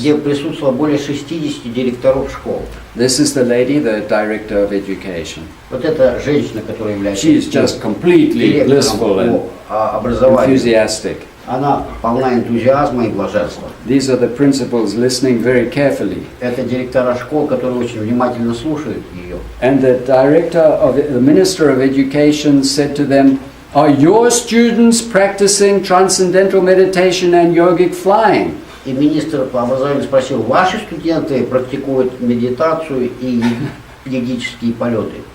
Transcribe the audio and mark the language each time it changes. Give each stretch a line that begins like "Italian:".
Russian: где присутствовало более 60 директоров школ.
English: This is the lady, the director of education.
Russian: Вот эта женщина, которая является
English: She is just completely blissful and
Russian: директором по образованию,
English: enthusiastic.
Russian: она полна энтузиазма и блаженства.
English: These are the principals listening very carefully.
Russian: Это директора школ, которые очень внимательно слушают ее.
English: And the minister of education said to them, "Are your students practicing transcendental meditation and yogic flying?"
Russian: И министр по образованию спросил: ваши студенты практикуют медитацию и йогические полеты?